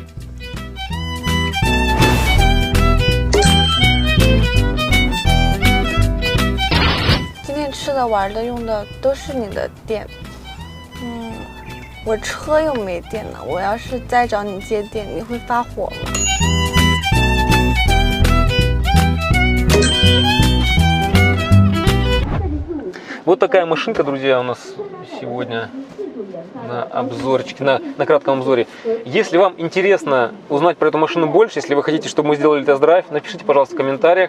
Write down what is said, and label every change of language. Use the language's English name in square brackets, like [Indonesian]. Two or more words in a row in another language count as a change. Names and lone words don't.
[Chinese] 今天吃的、玩的、用的都是你的电，我车又没电了，我要是再找你借电，你会发火吗？ [Russian] Вот такая машинка, друзья, у нас сегодня на обзорчике, на кратком обзоре. Если вам интересно узнать про эту машину больше, если вы хотите, чтобы мы сделали тест-драйв, напишите, пожалуйста, в комментариях.